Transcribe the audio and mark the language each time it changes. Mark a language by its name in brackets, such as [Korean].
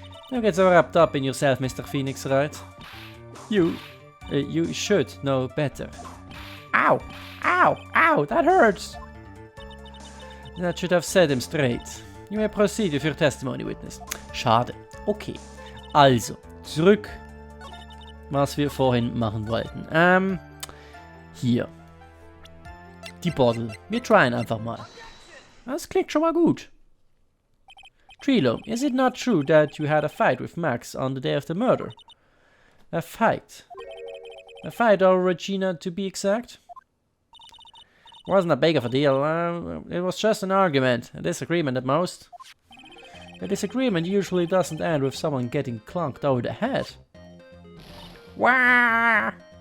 [English] Don't get so wrapped up in yourself, Mr. Phoenix, right? You should know better. Ow! Ow! Ow! That hurts! That should have set him straight. You may proceed with your testimony, witness. [German] Schade. Okay. Also, zurück, was wir vorhin machen wollten. Hier. Die Bottle. Wir tryen einfach mal. Das klingt schon mal gut. [English] Trilo, is it not true that you had a fight with Max on the day of the murder? A fight? A fight over Regina, to be exact? Wasn't that big of a deal. It was just an argument, a disagreement at most. A disagreement usually doesn't end with someone getting clunked over the head. Wah!